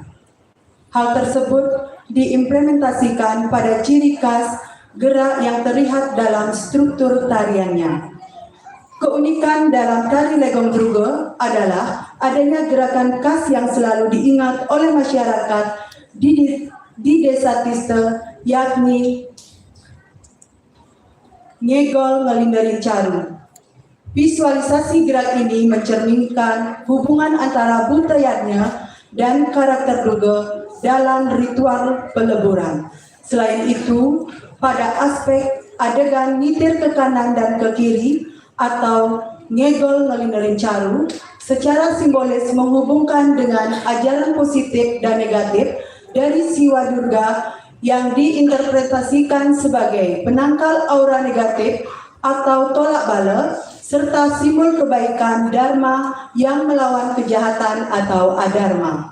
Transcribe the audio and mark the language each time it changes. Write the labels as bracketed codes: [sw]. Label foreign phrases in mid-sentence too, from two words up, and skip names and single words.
[id] Hal tersebut diimplementasikan pada ciri khas gerak yang terlihat dalam struktur tariannya. Keunikan dalam tari Legong Durga adalah adanya gerakan khas yang selalu diingat oleh masyarakat di Desa Tiste, yakni [ban] ngegol ngelinderin caru. [id] Visualisasi gerak ini mencerminkan hubungan antara budayanya dan karakter Durga dalam ritual peleburan. Selain itu, pada aspek adegan nyitir ke kanan dan ke kiri atau [ban] ngegol ngelinderin caru [id] secara simbolis menghubungkan dengan ajaran positif dan negatif dari Siwa Durga yang diinterpretasikan sebagai penangkal aura negatif atau tolak bala serta simbol kebaikan Dharma yang melawan kejahatan atau adharma.